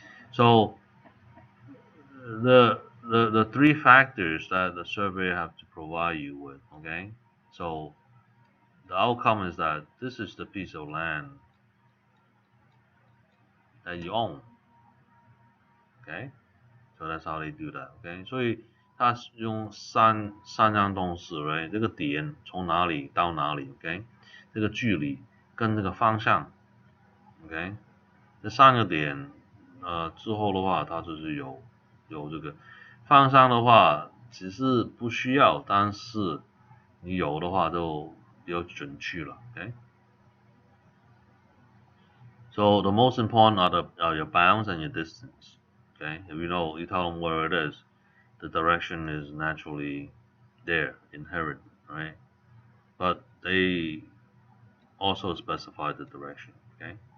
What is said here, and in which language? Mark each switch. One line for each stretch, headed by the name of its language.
English: So the three factors that the survey have to provide you with, okay? So the outcome is that this is the piece of land that you own, okay? So that's how they do that, okay?
Chinese: 所以它是用三样东西 ，right？这个点从哪里到哪里 ，OK？ 这个距离跟这个方向 ，OK？这三个点，之后的话，它就是有这个方向的话，只是不需要，但是你有的话就比较准确了 ，OK？
English: So the most important are your bounds and your distance. Okay, if you tell them where it is, the direction is naturally there, inherent, right? But they also specify the direction. Okay.